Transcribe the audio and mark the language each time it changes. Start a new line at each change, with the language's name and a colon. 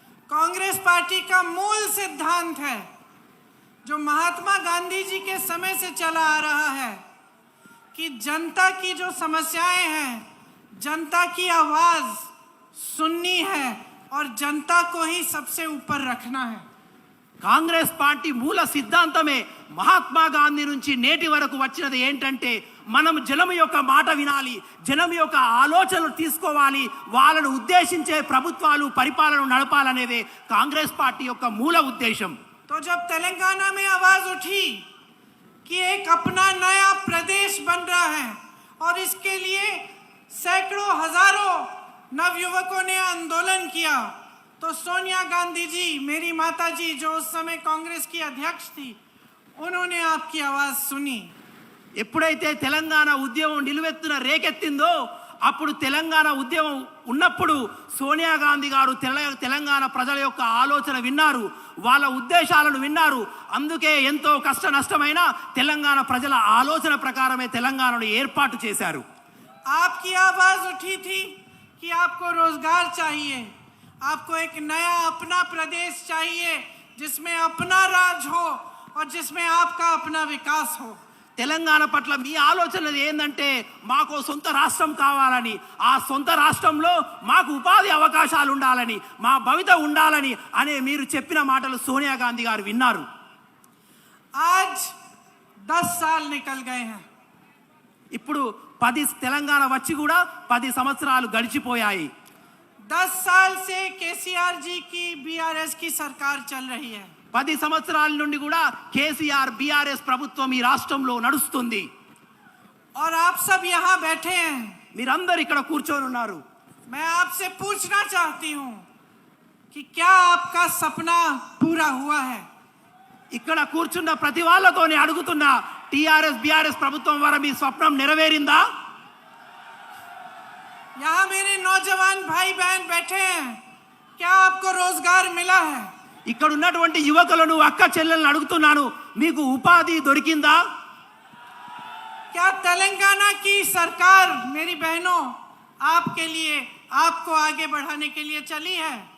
Hindi: Congress party का मूल सिद्धांत है जो महात्मा गांधी जी के समय से चला आ रहा है कि जनता की जो समस्याएं हैं, जनता की आवाज सुननी है और जनता को ही सबसे ऊपर रखना है.
Telugu: కాంగ్రెస్ పార్టీ మూల సిద్ధాంతమే మహాత్మా గాంధీ నుంచి నేటి వరకు వచ్చినది ఏంటంటే మనం జనం యొక్క మాట వినాలి, జనం యొక్క ఆలోచనలు తీసుకోవాలి, వాళ్ళను ఉద్దేశించే ప్రభుత్వాలు పరిపాలన నడపాలనేదే కాంగ్రెస్ పార్టీ యొక్క మూల ఉద్దేశం.
Hindi: तो जब तेलंगाना में आवाज उठी कि एक अपना नया प्रदेश बन रहा है और इसके लिए सैकड़ों हजारों नवयुवकों ने आंदोलन किया, तो सोनिया गांधी जी, मेरी माता जी जो उस समय कांग्रेस की अध्यक्ष थी, उन्होंने आपकी आवाज सुनी.
Telugu: ఎప్పుడైతే తెలంగాణ ఉద్యమం నిలువెత్తున రేకెత్తిందో అప్పుడు తెలంగాణ ఉద్యమం ఉన్నప్పుడు సోనియా గాంధీ గారు తెలంగాణ ప్రజల యొక్క ఆలోచన విన్నారు, వాళ్ళ ఉద్దేశాలను విన్నారు. అందుకే ఎంతో కష్ట నష్టమైన తెలంగాణ ప్రజల ఆలోచన ప్రకారమే తెలంగాణను ఏర్పాటు చేశారు.
Hindi: आपकी आवाज उठी थी कि आपको रोजगार चाहिए, आपको एक नया अपना प्रदेश चाहिए जिसमें अपना राज हो और जिसमें आपका अपना विकास हो.
Telugu: తెలంగాణ పట్ల మీ ఆలోచన ఏంటంటే మాకు సొంత రాష్ట్రం కావాలని, ఆ సొంత రాష్ట్రంలో మాకు ఉపాధి అవకాశాలు ఉండాలని, మా భవిత ఉండాలని అనే మీరు చెప్పిన మాటలు సోనియా గాంధీ గారు విన్నారు.
Hindi: आज 10 साल निकल गए हैं.
Telugu: ఇప్పుడు 10 తెలంగాణ వచ్చి కూడా 10 సంవత్సరాలు గడిచిపోయాయి.
Hindi: 10 साल से केसीआर जी की बीआरएस की सरकार चल रही है
Telugu: 10 సంవత్సరాల నుండి కూడా కేసీఆర్ బీఆర్ఎస్ ప్రభుత్వం ఈ రాష్ట్రంలో నడుస్తుంది.
Hindi: और आप सब यहाँ बैठे हैं.
Telugu: మీరందరూ ఇక్కడ కూర్చొని ఉన్నారు.
Hindi: मैं आपसे पूछना चाहती हूँ कि क्या आपका सपना पूरा हुआ है?
Telugu: ఇక్కడ కూర్చున్న ప్రతి వాళ్ళతోని అడుగుతున్నా, టీఆర్ఎస్ బీఆర్ఎస్ ప్రభుత్వం ద్వారా మీ స్వప్నం నెరవేరిందా?
Hindi: यहाँ मेरे नौजवान भाई बहन बैठे हैं, क्या आपको रोजगार मिला है?
Telugu: ఇక్కడ ఉన్నటువంటి యువకులను, అక్క చెల్లెలను అడుగుతున్నాను, మీకు ఉపాధి దొరికిందా?
Hindi: क्या तेलंगाना की सरकार मेरी बहनों आपके लिए, आपको आगे बढ़ाने के लिए चली है?